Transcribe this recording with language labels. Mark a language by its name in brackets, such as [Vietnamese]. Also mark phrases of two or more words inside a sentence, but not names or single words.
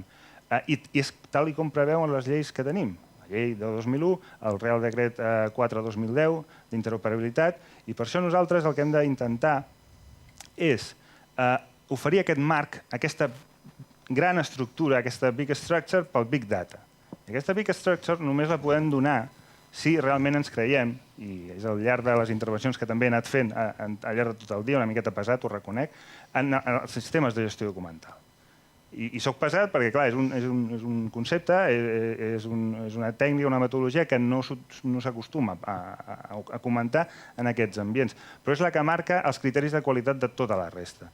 [Catalan] I és tal com preveuen les lleis que tenim. Llei de 2001, el Real Decret 4-2010 d'interoperabilitat, i per això nosaltres el que hem d'intentar és oferir aquest marc, aquesta gran estructura, aquesta [English] big structure [Catalan] pel [English] big data. [Catalan] Aquesta [English] big structure [Catalan] només la podem donar si realment ens creiem, i és al llarg de les intervencions que també he anat fent al llarg de tot el dia, una miqueta pesat, ho reconec, en els sistemes de gestió documental. I soc pesat perquè, clar, és un concepte, és una tècnica, una metodologia que no s'acostuma a comentar en aquests ambients, però és la que marca els criteris de qualitat de tota la resta.